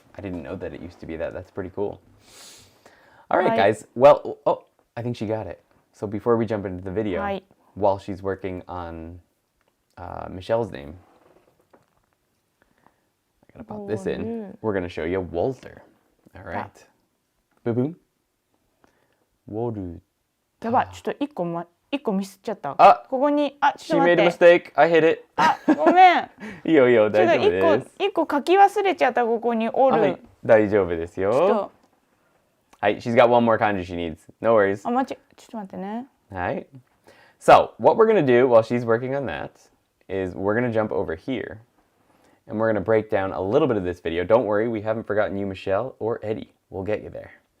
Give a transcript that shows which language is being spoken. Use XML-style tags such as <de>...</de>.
<en>I didn't know that it used to be that. That's pretty cool. All right, guys. Well, I think she got it. So before we jump into the video, while she's working on Michelle's name, I gotta pop this in. We're gonna show you Walter. All right. Boom, boom. Walter.</en> <ja>やばい、ちょっと一個ミスっちゃった。ここに、ちょっと</ja> <en>She</en> <ja>待って。</ja> <en>made a mistake. I hit it.</en> <ja>ごめん。いいよいいよ、大丈夫です。ちょっと一個書き忘れちゃった、ここにおる。はい、大丈夫ですよ。</ja> <en>はい、she's got one more kanji she needs. No worries.</en> <ja>ちょっと待ってね。はい。</ja> <en>So, what we're going to do while she's working on that is we're going to jump over here and we're going to break down a little bit of this video. Don't worry, we haven't forgotten you, Michelle or Eddie. We'll get you there.</en>